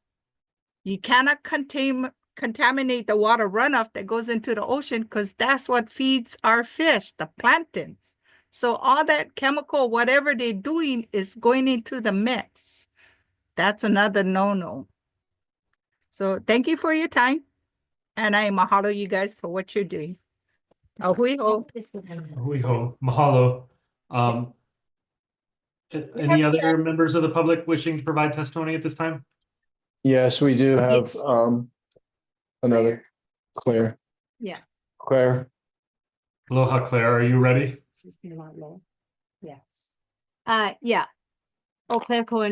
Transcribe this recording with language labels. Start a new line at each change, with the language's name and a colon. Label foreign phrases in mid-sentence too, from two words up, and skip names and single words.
English: You cannot contaminate the water runoff that goes into the ocean because that's what feeds our fish, the planktons. So all that chemical, whatever they're doing is going into the mix. That's another no-no. So thank you for your time. And I mahalo you guys for what you're doing.
Hawaiian: Ahuiho. Ahuiho. Mahalo.
English: Any other members of the public wishing to provide testimony at this time? Yes, we do have another Claire. Yeah. Claire. Aloha, Claire. Are you ready? Yes. Yeah. Oh, Claire Cohen.